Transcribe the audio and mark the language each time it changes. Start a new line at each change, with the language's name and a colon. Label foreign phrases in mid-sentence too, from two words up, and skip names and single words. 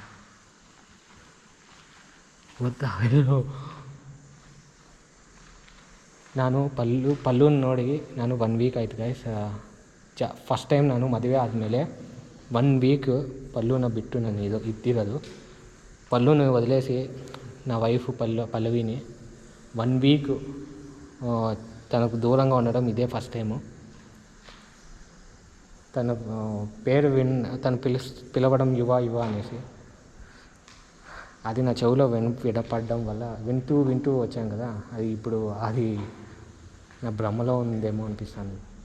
Kannada: ಗೊತ್ತಾ, ನಾನು ಪಲ್ಲುನ ನೋಡಿ ನಾನು 1 ವೀಕ್ ಆಯ್ತು ಗೈಸ್.
English: first time
Kannada: ನಾನು ಮದುವೆ ಆದಮೇಲೆ 1 ವೀಕ್ ಪಲ್ಲುನ ಬಿಟ್ಟು ನಾನು ಇದ್ದಿರೋದು.
Telugu: పల్లున వదిలేసి నా వైఫ్ పల్లవిని 1 వీక్ తనకు దూరంగా ఉండడం ఇదే
English: first time.
Telugu: తన పేరు తను పిలవడం యువ అనేసి, అది నా చెవిలో వినపడడం వల్ల వింటూ వచ్చాను కదా, అది ఇప్పుడు అది నా భ్రమలో ఉందేమో అనిపిస్తుంది.